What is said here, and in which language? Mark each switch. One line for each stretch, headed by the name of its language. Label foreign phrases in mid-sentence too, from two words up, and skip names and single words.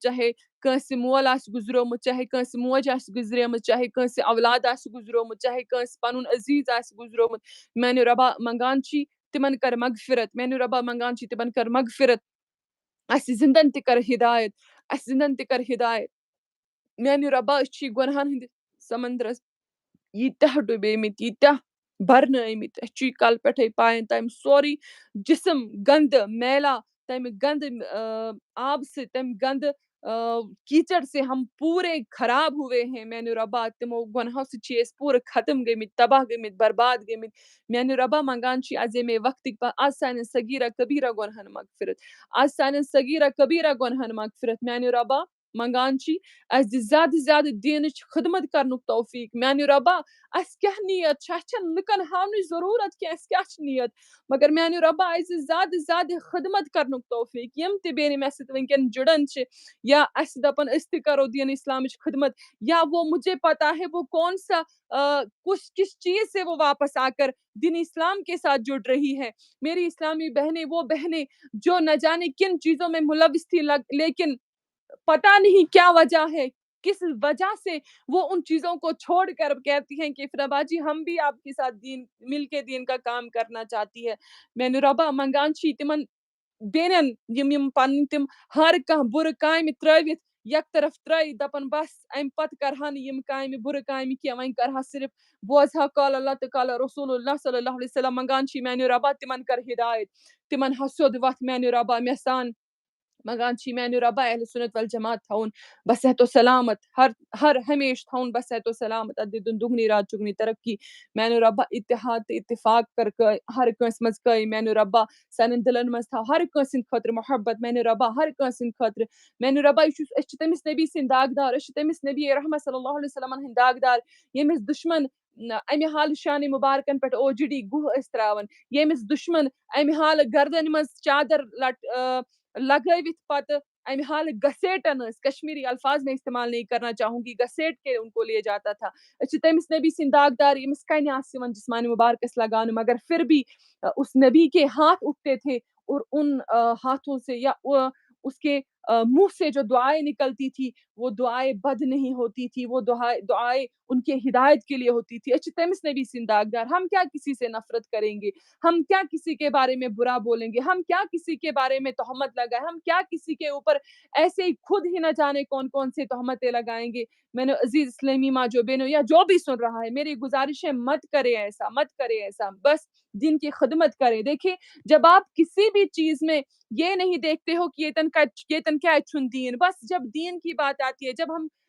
Kashmiri: چاہے کٲنٛسہِ مول آسہِ گُزریومُت چاہے کٲنٛسہِ موج آسہِ گُزریمٕژ چاہے کٲنٛسہِ اولاد آسہِ گُزریومُت چاہے کٲنٛسہِ پنُن عزیٖز آسہِ گُزریومُت میانہِ رۄبا منگان چھی تِمن کر مغفرت میانہِ رۄبا منگان چھی تِمن کر مغفرت اسہِ زندن تہِ کر ہدایت اسہِ زندن تہِ کر ہدایت میانہِ رۄبا أسۍ چھِ گۄنہن ہٕنٛدِس سمندرس ییٖتیاہ ڈُبیمٕتۍ ییٖتیاہ برنٲیمٕتۍ أسۍ چھِ کلہٕ پٮ۪ٹھے پایَن تام سورُے جسم گندٕ میلا تمہِ گندٕ
Urdu: آب سے
Kashmiri: تمہِ گندٕ
Urdu: کیچڑ سے ہم پورے خراب ہوئے ہیں
Kashmiri: میانہِ رۄبا تِمو گۄنہو سۭتۍ چھِ أسۍ پوٗرٕ ختم گٔمٕتۍ تباہ گٔمٕتۍ برباد گٔمٕتۍ میانہِ رۄبا منگان چھِ آز ییٚمے وقتٕکۍ پاس آز سانٮ۪ن صغیٖرہ کبیٖرہ گۄنہن مغفرت آز سانٮ۪ن صغیٖرہ کبیٖرہ گۄنہن مغفرت میانہِ رۄبا منگان چھی اسہِ دِ زیادٕ زیادٕ دیٖنٕچ خدمت کرنُک توفیق میانہِ رۄبا اسہِ کیٛاہ نیت چھِ اسہِ چھنہٕ لُکن ہاونٕچ ضروٗرت کینٛہہ اسہِ کیٛاہ چھِ نیت مگر میانہِ رۄبا اسہِ دِ زیادٕ زیادٕ خدمت کرنُک توفیق یِم تہِ بیٚنہِ مےٚ سۭتۍ وٕنکیٚن جُڑن چھِ یا اسہِ دپن أسۍ تہِ کرو دیٖن اسلامٕچ خدمت
Urdu: یا وہ مجھے پتا ہے وہ کون سا کس چیز سے وہ واپس آ کر دین اسلام کے ساتھ جڑ رہی ہے میری اسلامی بہنیں وہ بہنیں جو نہ جانے کن چیزوں میں ملوث تھی لیکن پتا نہیں کیا وجہ ہے کس وجہ سے وہ ان چیزوں کو چھوڑ کر کہتی ہیں کہ افرا جی ہم بھی آپ کے ساتھ دین مل کے دین کا کام کرنا چاہتی ہے
Kashmiri: میانہِ رۄبا منگان چھی تِمن بیٚنٮ۪ن یِم پنٕنۍ تِم ہر کانٛہہ بُرٕ کامہِ ترٲوِتھ یک طرف ترٛٲیِتھ دَپان بس اَمہِ پتہٕ کرہا نہٕ یِم کامہِ بُرٕ کامہِ کینٛہہ وۄنۍ کرہا صرف بوزہا
Arabic: قال اللہ
Kashmiri: تہٕ
Arabic: قال رسول اللہ صلی اللہ علیہ وسلم
Kashmiri: منگان چھِ میانہِ رۄبا تِمن کر ہدایت تِمن ہا سیوٚد وتھ میانہِ رۄبا مےٚ سان منگان چھی میانہِ رۄبا
Arabic: اہل سنت والجماعت
Kashmiri: تھاوُن بصحت و سلامت ہر ہمیشہ تھاوُن بصحت و سلامت اتھ دِتُن دُگنی رات چُگنی ترقی میانہِ رۄبا اتحاد تہٕ اتفاق کر ہر کٲنٛسہِ منٛز قٲیِم میانہِ رۄبا سانٮ۪ن دِلن منٛز تھاو ہر کٲنٛسہِ ہٕنٛدِ خٲطرٕ محبت میانہِ رۄبا ہر کٲنٛسہِ ہٕنٛدِ خٲطرٕ میانہِ رۄبا أسۍ چھِ تٔمِس نبی سٕنٛدۍ داغدار أسۍ چھِ تٔمِس نبی رحمت صلی اللہ علیہ وسلمن ہٕنٛدۍ داغدار ییٚمِس دُشمن امہِ حالہٕ شانہِ مُبارکن پٮ۪ٹھ اوجڑی گُہہ ٲسۍ تراوان ییٚمِس دُشمن امہِ حالہٕ گردنہِ منٛز چادر لگٲوِتھ پتہٕ امہِ حالہٕ گھسیٹن ٲسۍ
Urdu: کشمیری الفاظ میں استعمال نہیں کرنا چاہوں گی گھسیٹ کے ان کو لے جاتا تھا
Kashmiri: أسۍ چھِ تٔمِس نبی سٕنٛدۍ داغدار ییٚمِس کنہِ آسہٕ یِوان جسمانِ مبارکس لگاونہٕ
Urdu: مگر پھر بھی اس نبی کے ہاتھ اٹھتے تھے اور ان ہاتھوں سے یا اس کے منہ سے جو دعائیں نکلتی تھی وہ دعائیں بد نہیں ہوتی تھی وہ دعائیں ان کے ہدایت کے لیے ہوتی تھی اچھا
Kashmiri: تمس نبی سند داغدار
Urdu: ہم کیا کسی سے نفرت کریں گے ہم کیا کسی کے بارے میں برا بولیں گے ہم کیا کسی کے بارے میں تہمت لگائیں ہم کیا کسی کے اوپر ایسے ہی خود ہی نہ جانے کون کون سے تہمتیں لگائیں گے میں نے عزیز اسلامی ماں جو بہنوں یا جو بھی سن رہا ہے میری گزارش ہے مت کرے ایسا بس دین کی خدمت کرے دیکھیں جب آپ کسی بھی چیز میں یہ نہیں دیکھتے ہو کہ یہ تن کیا چھن دین بس جب دین کی بات آتی ہے جب ہم